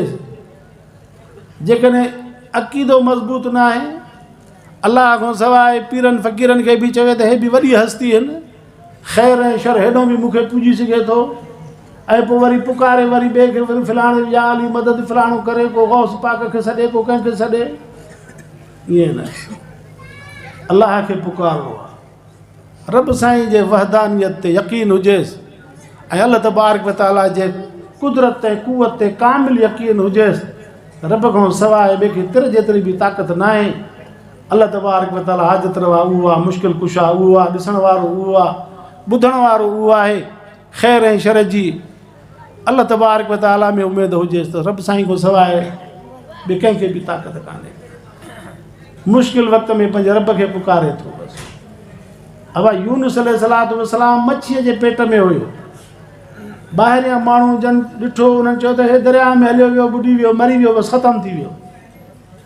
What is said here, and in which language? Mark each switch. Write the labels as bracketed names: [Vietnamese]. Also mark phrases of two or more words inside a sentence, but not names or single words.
[Sindhi] जेकॾहिं अक़ीदो मज़बूत न आहे, अलाह खां सवाइ पीरनि फ़क़ीरनि खे बि चवे त हे बि वॾी हस्ती आहिनि, ख़ैर ऐं शर हेॾो बि मूंखे पुॼी सघे थो, ऐं पोइ वरी पुकारे वरी ॿिए खे वरी फलाणे या अली मदद फलाणो करे, को गौस पाक खे सॾे, को कंहिंखे सॾे, ईअं न। अलाह खे पुकारिणो आहे, रब साईं जे वहदानियत ते यकीन हुजेसि, ऐं अल्लाह [Arabic] تبارك وتعالى [Sindhi] जे कुदरत ऐं कुवत ते कामिल यकीन हुजेसि। रब खां सवाइ ॿिए खे तिर जेतिरी बि ताक़त न आहे। अल्लाह [Arabic] تبارك وتعالى [Sindhi] हाज़त रवा उहो आहे, मुश्किल कुशा उहो आहे, ॾिसण वारो उहो आहे, ॿुधण वारो उहो आहे। ख़ैर ऐं शर जी अल्लाह [Arabic] تبارك وتعالى [Sindhi] में उमेदु हुजेसि त रब साईं खां सवाइ ॿिए कंहिंखे बि ताक़त कान्हे। मुश्किल वक़्त में पंहिंजे रब खे पुकारे थो बसि। अबा यूनुस [Arabic] عليه الصلاة والسلام [Sindhi] मच्छीअ जे पेट में हुयो, ॿाहिरियां माण्हू जन ॾिठो, उन्हनि चयो त हे दरिया में हलियो वियो, ॿुॾी वियो, मरी वियो, बसि ख़तमु थी वियो।